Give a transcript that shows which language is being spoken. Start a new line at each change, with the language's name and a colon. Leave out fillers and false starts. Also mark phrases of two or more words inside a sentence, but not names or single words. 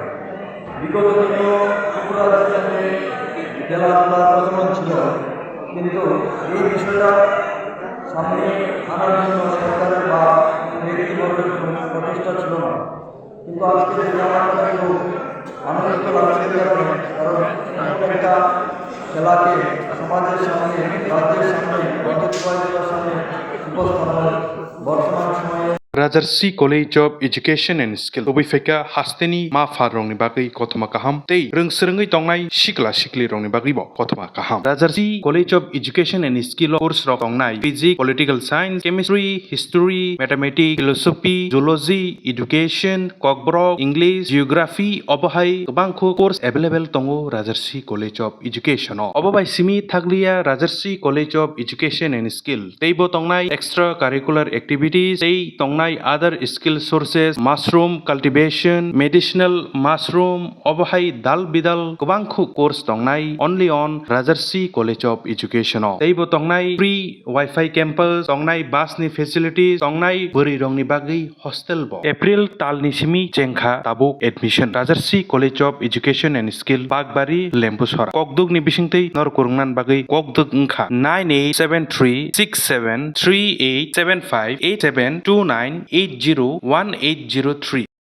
Bangla: বিগত দিনেও ত্রিপুরা রাজ্যে খেলাধুলার প্রচলন ছিল, কিন্তু এই বিষয়টা সামনে আনার জন্য সরকারের বা ব্যক্তিবর্গের কোনো প্রচেষ্টা ছিল না। কিন্তু আজকে আমার কিন্তু আনন্দিত লাগছে, কারণ একটা খেলাকে সমাজের সামনে, রাজ্যের সামনে, রাজ্যের সামনে উপস্থাপন বর্তমান সময়ে
Kok Borok: Rajarsi College of Education and Skill Obifeka Hasteni Ma Farong ni bagai Kotoma Kaham Tei Rungsrengai Tongnai Shikla Shikli Rong ni bagai bo Kotoma Kaham Rajarsi College of Education and Skill course rok tongnai
English: Physics, Political Science, Chemistry, History, Mathematics, Philosophy, Zoology, Education,
Kok Borok: Kokborok, English, Geography Obahai Kobangkho
English: course available
Kok Borok: tongo Rajarsi College of Education Obobai Simi Thaglia Rajarsi College of Education and Skill Tei bo tongnai
English: extra curricular activities
Kok Borok: Tei tongnai
English: other skill sources mushroom cultivation medicinal mushroom
Kok Borok: obahai dal bidal kobangkhu course tongnai
English: only on Rajarsi
Kok Borok: College of Education teibo tongnai
English: free wifi campus
Kok Borok: tongnai bus ni facilities tongnai buri rong ni bagi hostel bo April tal ni simi chengkha tabuk admission Rajarsi College of Education and Skill Bagbari Lempusora kokduk ni bisingtei nor kurungnan bagi kokduk ungkha 98736738758729801803